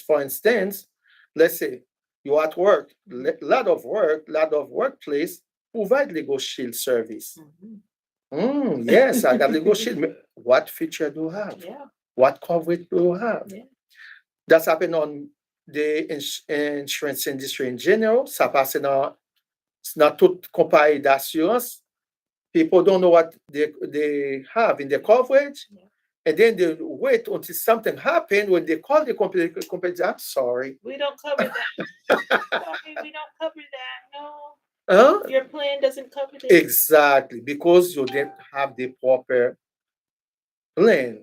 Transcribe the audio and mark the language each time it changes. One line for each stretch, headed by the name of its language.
English: For instance, let's say you're at work, lot of workplace provide Legal Shield service. Yes, I got Legal Shield. What feature do you have? Yeah. What coverage do you have? Yeah. That's happened on the insurance industry in general.
French: Ça passe dans toute compagnie d'assurance.
English: People don't know what they have in their coverage. Yeah. And then they wait until something happens. When they call the company, I'm sorry. We don't cover that. Sorry, we don't cover that. No. Your plan doesn't cover this. Exactly, because you didn't have the proper plan.